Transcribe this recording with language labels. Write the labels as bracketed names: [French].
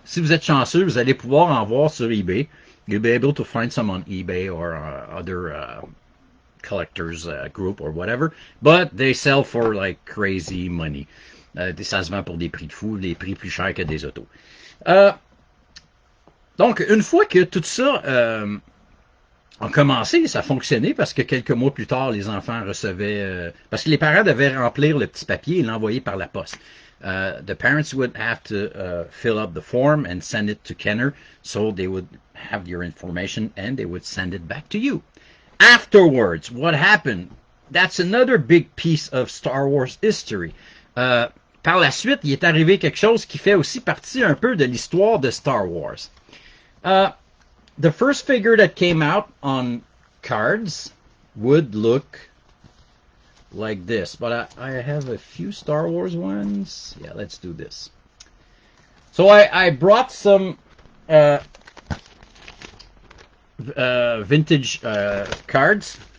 [French] Si vous êtes chanceux, vous allez pouvoir en voir sur eBay. [English] You'll be able to find some on eBay or other collectors group or whatever. But they sell for like crazy money. [French] Ça se vend pour des prix de fou, des prix plus chers que des autos. Donc, une fois que tout ça a commencé, ça a fonctionné parce que quelques mois plus tard, les enfants recevaient... parce que les parents devaient remplir le petit papier et l'envoyer par la poste. [English] The parents would have to fill up the form and send it to Kenner, so they would have your information and they would send it back to you. Afterwards, what happened? That's another big piece of Star Wars history. [French] Par la suite, il est arrivé quelque chose qui fait aussi partie un peu de l'histoire de Star Wars. [English] The first figure that came out on cards would look like this, but I have a few Star Wars ones. Yeah, let's do this. So I brought some vintage cards.